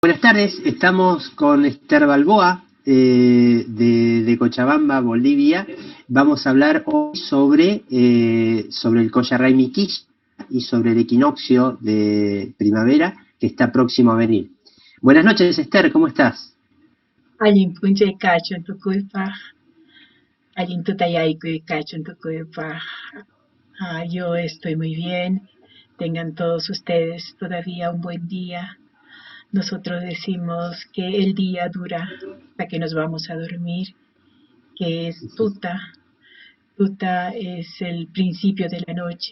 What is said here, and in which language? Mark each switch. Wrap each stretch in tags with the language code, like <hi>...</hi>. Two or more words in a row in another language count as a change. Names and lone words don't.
<es>Buenas tardes, estamos con Esther Balboa de Cochabamba, Bolivia. Vamos a hablar hoy sobre el Koya Miquilla y sobre el equinoccio de primavera que está próximo a venir. Buenas noches, Esther, ¿cómo estás?</es> <qu>Allin punche kachun tukuypaq, allin tutayaykuy kachun tukuypaq.</qu> <es>Yo estoy muy bien. Tengan todos ustedes todavía un buen día. Nosotros decimos que el día dura hasta que nos vamos a dormir, que es tuta. Tuta es el principio de la noche.</es>